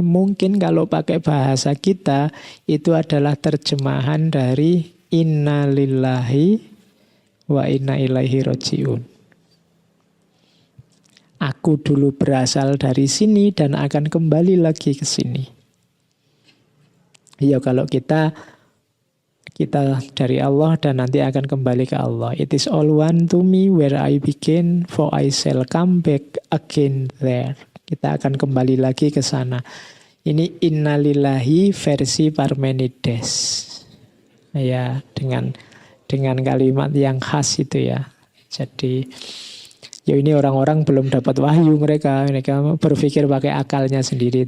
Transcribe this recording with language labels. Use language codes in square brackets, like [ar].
[id] Mungkin kalau pakai bahasa kita, itu adalah terjemahan dari [ar] inna lillahi wa inna ilaihi roji'un. [id] Aku dulu berasal dari sini dan akan kembali lagi ke sini. Ya kalau kita dari Allah dan nanti akan kembali ke Allah. [en] It is all one to me where I begin, for I shall come back again there. [id] Kita akan kembali lagi ke sana. Ini innalillahi versi Parmenides. Ya, dengan kalimat yang khas itu ya. Jadi ya ini orang-orang belum dapat wahyu mereka berpikir pakai akalnya sendiri.